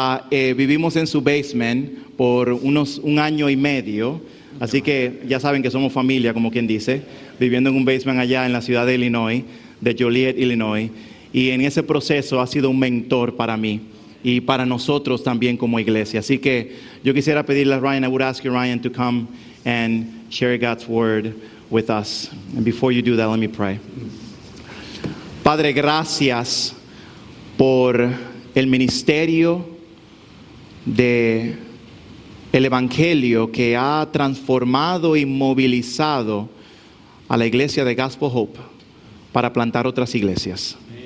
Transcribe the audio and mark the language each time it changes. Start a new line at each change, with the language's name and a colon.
Spanish: Vivimos en su basement por un año y medio, así que ya saben que somos familia, como quien dice, viviendo en un basement allá en la ciudad de Illinois, de Joliet, Illinois, y en ese proceso ha sido un mentor para mí y para nosotros también como iglesia. Así que yo quisiera pedirle a Ryan,
English: I would ask you, Ryan, to come and share God's word with us. And before you do that, let me pray.
Spanish: Padre, gracias por el ministerio de el evangelio que ha transformado y movilizado a la iglesia de Gospel Hope para plantar otras iglesias.